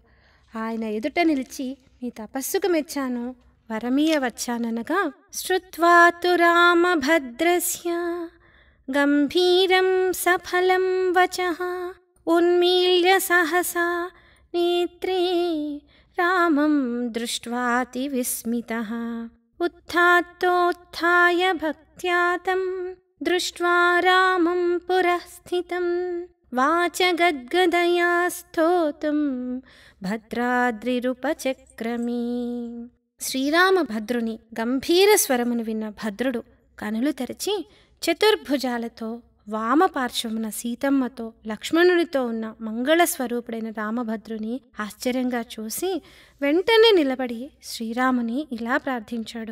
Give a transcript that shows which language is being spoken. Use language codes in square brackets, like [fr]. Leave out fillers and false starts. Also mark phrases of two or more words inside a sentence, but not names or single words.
[te] ఆయన ఎదుట నిలిచి నీ తపస్సుకు మెచ్చాను, వరమీయ వచ్చాననగా [sa] శ్రుత్వా తు రామభద్రస్య గంభీరం సఫలం వచః ఉన్మీల్య సహసా నేత్రే రామం దృష్ట్వాతి విస్మితః उत्थात्तोत्थाय भक्त्या तं दृष्ट्वा रामं पुरः स्थितं वाचगद्गदया स्तोतुं భద్రాద్రిరుపచక్రమీ. [te] శ్రీరామభద్రుని గంభీర స్వరమును విన్న భద్రుడు కనులు తెరచి చతుర్భుజాలతో వామపార్శ్వమున సీతమ్మతో లక్ష్మణుడితో ఉన్న మంగళస్వరూపుడైన రామభద్రుని ఆశ్చర్యంగా చూసి వెంటనే నిలబడి శ్రీరాముని ఇలా ప్రార్థించాడు.